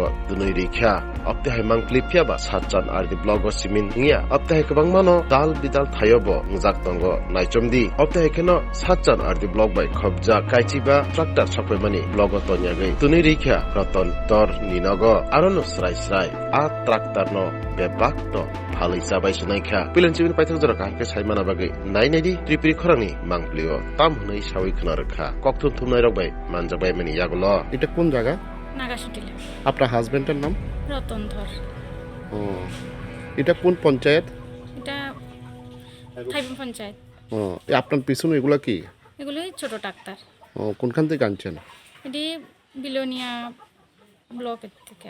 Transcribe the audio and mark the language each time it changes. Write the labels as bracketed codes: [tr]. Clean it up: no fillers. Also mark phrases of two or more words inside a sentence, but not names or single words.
[trp] dunoi rikha opte hai mangpli phiaba satchan ardi blog simin ngia opte hai kabang mano dal bidal thayobo njak tongo naichomdi opte hai keno satchan ardi blog bai khobja kaichiba tractor sakwemani blog tonyagei dunoi rikha raton tor ninogo arono srai srai a tractor no bebak to bhalai sabai sunaikha pilanchimin paithak jora kahke saimana bagai nainadi Tripuri khorangni mangplio tam hnei sawi khna rakha kokthum thumnai rokbai manjakbai mani yagulo [bn] এটা কোন জায়গা? নাগাশিটিলা। আপনার হাজবেন্ডের নাম? রতন ধর। ও এটা কোন পঞ্চায়েত? এটা থাইবুং পঞ্চায়েত। ও আপনার পিছনে এগুলা কি? এগুলো ছোট ডাক্তার। ও কোনখান থেকে আনছেন? এটি বিলোনিয়া ব্লকের থেকে।